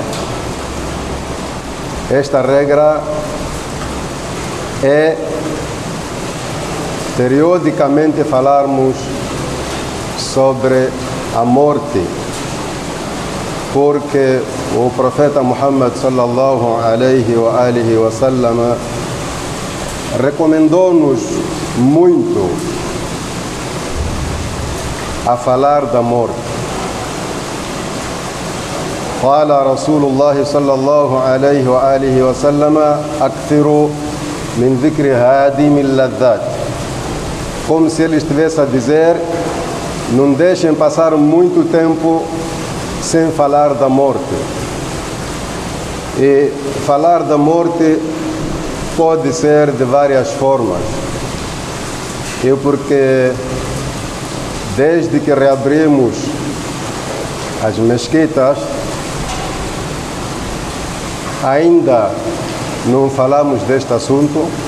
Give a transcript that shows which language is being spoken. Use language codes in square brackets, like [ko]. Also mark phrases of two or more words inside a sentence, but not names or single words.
[pt] Esta regra é periodicamente falarmos sobre a morte, porque o profeta Muhammad [ar] صلى الله عليه وآله وسلم [pt] recomendou-nos muito a falar da morte. [ar] قال رسول الله صلى الله عليه وآله وسلم أكثروا من ذكر هادم اللذات. [pt] Como se ele estivesse a dizer, não deixem passar muito tempo sem falar da morte. E falar da morte pode ser de várias formas. E porque desde que reabrimos as mesquitas, ainda não falamos deste assunto.